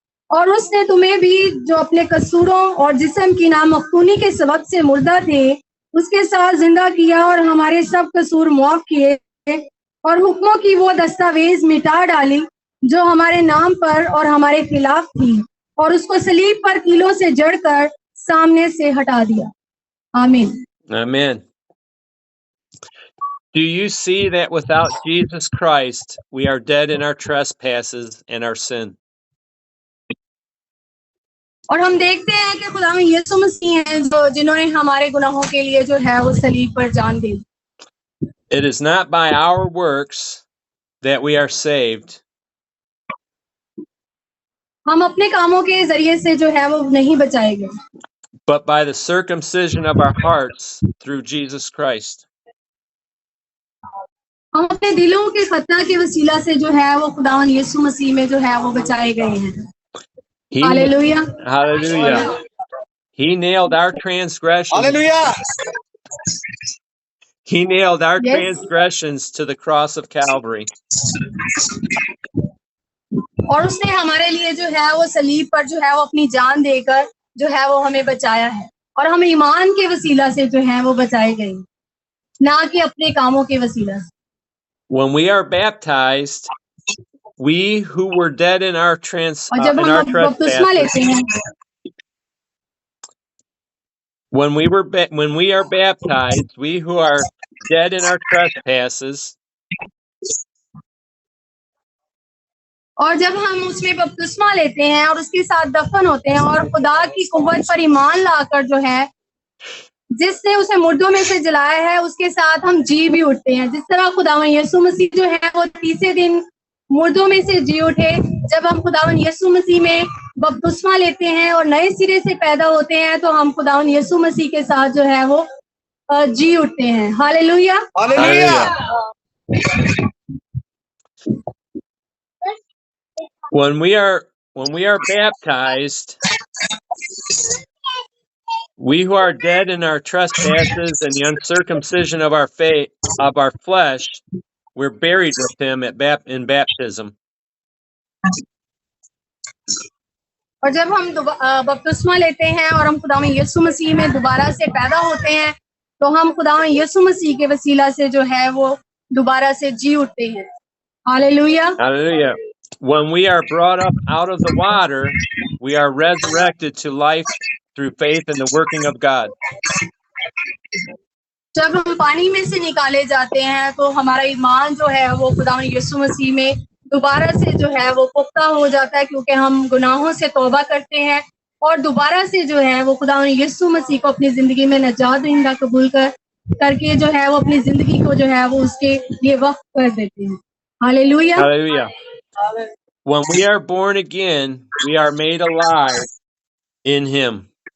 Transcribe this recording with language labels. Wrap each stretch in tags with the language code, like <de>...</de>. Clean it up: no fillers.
<hi>और उसने तुम्हें भी जो अपने कसूरों और जिस्म की नामख्तूनी के सबब से मुर्दा थे उसके साथ जिंदा किया और हमारे सब कसूर मुआफ किए और हुक्मों की वो दस्तावेज मिटा डाली जो हमारे नाम पर और हमारे खिलाफ थी और उसको सलीब पर कीलों से जड़कर सामने से हटा दिया. आमीन.</hi> <en>Amen. Do you see that without Jesus Christ, we are dead in our trespasses and our sin?</en> <hi>और हम देखते हैं कि खुदा में यीशु मसीह हैं जो जिन्होंने हमारे गुनाहों के लिए जो है वो सलीब पर जान दी.</hi> <en>It is not by our works that we are saved,</en> <hi>हम अपने कामों के जरिए से जो है वो नहीं बचाए गए,</hi> <en>but by the circumcision of our hearts through Jesus Christ.</en> <hi>हम अपने दिलों के खतना के वसीला से जो है वो खुदावन यीशु मसीह में जो है वो बचाए गए हैं. Hallelujah.</hi> <en>Hallelujah. He nailed our transgressions. Hallelujah. He nailed our Yes. transgressions to the cross of Calvary.</en> <hi>और उसने हमारे लिए जो है वो सलीब पर जो है वो अपनी जान देकर जो है वो हमें बचाया है और हम ईमान के वसीला से जो है वो बचाए गए, ना कि अपने कामों के वसीला से.</hi> <en>When we are baptized, we who were dead in our</en> <hi>और जब हम बपतिस्मा</hi> <en>trespasses,</en> <hi>लेते हैं,</hi> <en>when we are baptized, we who are dead in our trespasses,</en> <hi>और जब हम उसमें बपतिस्मा लेते हैं और उसके साथ दफन होते हैं और खुदा की कुव्वत पर ईमान लाकर जो है जिसने उसे मुर्दों में से जलाया है उसके साथ हम जी भी उठते हैं. जिस तरह खुदावन यीशु मसीह जो है वो तीसरे दिन मुर्दों में से जी उठे, जब हम खुदावन यीशु मसीह में बपतिस्मा लेते हैं और नए सिरे से पैदा होते हैं तो हम खुदावन यीशु मसीह के साथ जो है वो जी उठते हैं. Hallelujah.</hi> <en>Hallelujah. when we are baptized, we who are dead in our trespasses and the uncircumcision of our faith of our flesh, we're buried with him in baptism.</en> <hi>और जब हम बपतिस्मा लेते हैं और हम खुदावन यीशु मसीह में दोबारा से पैदा होते हैं तो हम खुदावन यीशु मसीह के वसीला से जो है वो दोबारा से जी उठते हैं. Hallelujah.</hi> <en>Hallelujah. When we are brought up out of the water, we are resurrected to life through faith in the working of God.</en> <hi>जब हम पानी में से निकाले जाते हैं तो हमारा ईमान जो है वो खुदावंद यीशु मसीह में दोबारा से जो है वो पुख्ता हो जाता है, क्योंकि हम गुनाहों से तौबा करते हैं और दोबारा से जो है वो खुदावंद यीशु मसीह को अपनी जिंदगी में नजात दहिंदा कबूल करके जो है वो अपनी जिंदगी को जो है वो उसके लिए वक्फ कर देते हैं। Hallelujah.</hi> <en>Hallelujah. When we are born again, we are made alive in Him.</en>